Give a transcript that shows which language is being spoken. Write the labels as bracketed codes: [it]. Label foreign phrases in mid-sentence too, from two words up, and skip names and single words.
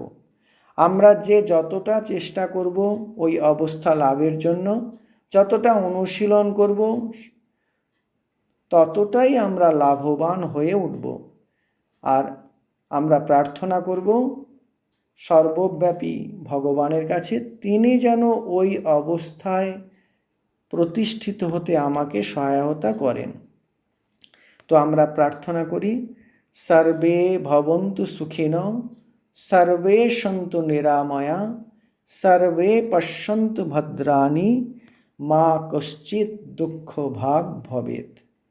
[bn] আমরা যতটা চেষ্টা করব ওই অবস্থা লাভের জন্য, যতটা অনুশীলন করব, ততটাই আমরা লাভবান হয়ে উঠব। আর আমরা প্রার্থনা করব সর্বব্যাপী ভগবানের কাছে, তিনি যেন ওই অবস্থায় প্রতিষ্ঠিত হতে আমাকে সহায়তা করেন। তো আমরা প্রার্থনা করি, [sa] সর্বে ভবন্তু সুখিনঃ, সর্বে সন্তু নিরাময়া, সর্বে পশ্যন্তু ভদ্রাণি, মা কশ্চিৎ দুঃখ ভাগ ভবেৎ।